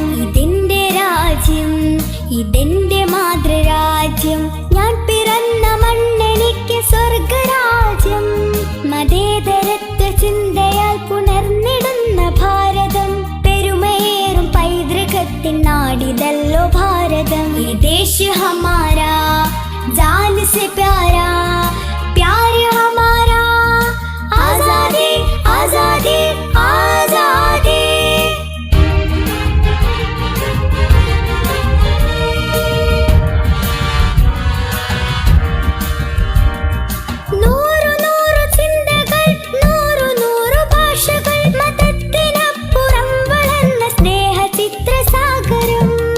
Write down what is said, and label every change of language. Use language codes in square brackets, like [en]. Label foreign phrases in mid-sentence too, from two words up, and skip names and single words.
[ml] ഇതെന്റെ രാജ്യം, ഇതെന്റെ മാതൃരാജ്യം, ഞാൻ പിറന്ന മണ്ണെനിക്ക് സ്വർഗരാജ്യം. മതേതരത്വ ചിന്തയാൽ പുണർന്നിടുന്ന ഭാരതം, പെരുമയേറും പൈതൃകത്തിൻ നാടിതല്ലോ ഭാരതം. [hi] ये देश हमारा जान से प्यारा, प्यार हमारा आजादी आजादी आजादी. [ml] നൂറു നൂറു ചിന്തകൾ, നൂറു നൂറു ഭാഷകൾ, മതത്തിനപ്പുറം വളർന്ന സ്നേഹ ചിത്രസാഗരം.